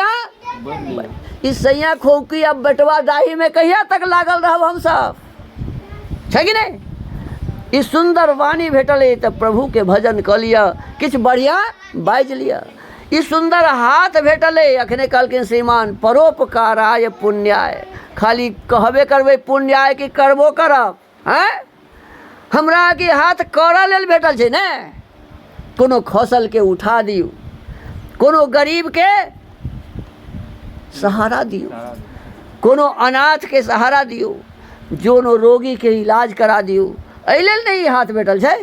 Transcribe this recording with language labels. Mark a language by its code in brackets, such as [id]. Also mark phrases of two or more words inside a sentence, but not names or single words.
[mai] इस सैया खोकी अब बेटवा डाही में कहिया तक लागल रहब हम सब, छै कि नहीं। इस सुंदर वाणी भेटल तो प्रभु के भजन कर लिया, किछ बढ़िया बाज लिया। इस सुंदर हाथ भेटल अखने कहलखिन श्रीमान [sa] परोपकाराय पुण्याय, [mai] खाली कहबे करबे पुण्याय कि करबो करब हैं। हमरा के हाथ करऽ लेल भेटल छै ने, कोनो खसल के उठा दियो, कोनो गरीब के सहारा दियो, कोनो अनाथ के सहारा दियो, जोनो रोगी के इलाज करा दियो, एहि लेल नहीं हाथ भेटल छै।